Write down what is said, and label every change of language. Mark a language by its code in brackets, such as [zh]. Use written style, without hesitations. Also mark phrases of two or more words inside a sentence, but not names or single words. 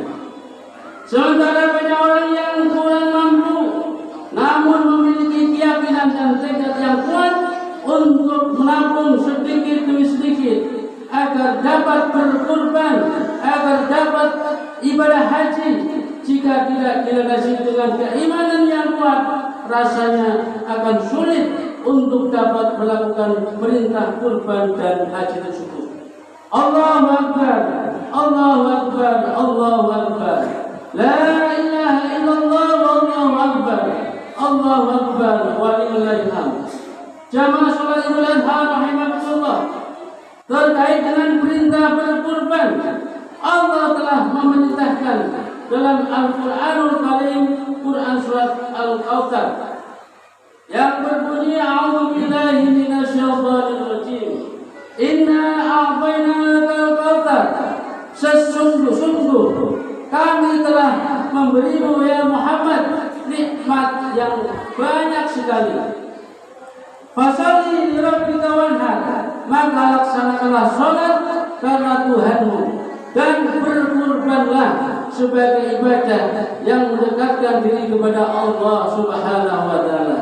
[id] Sementara banyak orang yang kurang mampu, namun memiliki keyakinan dan tekad yang kuat untuk menabung sedikit demi sedikit agar dapat berkurban, agar dapat ibadah haji. Jika tidak dilandasi dengan keimanan yang kuat, rasanya akan sulit untuk dapat melakukan perintah kurban dan haji tersebut. [ar] الله أكبر، الله أكبر، الله أكبر. لا إله إلا الله، الله أكبر، الله أكبر، ولله الحمد. [id] Jamaah salat Idul Adha rahimakumullah. Terkait dengan perintah berkurban, Allah telah memerintahkan dalam Al-Qur'anul Karim, Quran surat Al-Kautsar yang berbunyi, [ar] أعوذ بالله من الشيطان الرجيم. إنا أعطيناك الكوثر. [id] Sesungguh-sungguh kami telah memberimu ya Muhammad nikmat yang banyak sekali. [ar] فصل لربك وانحر, [id] maka laksanakanlah salat karena Tuhanmu dan berkurbanlah sebagai ibadah yang mendekatkan diri kepada Allah [ar] سبحانه وتعالى.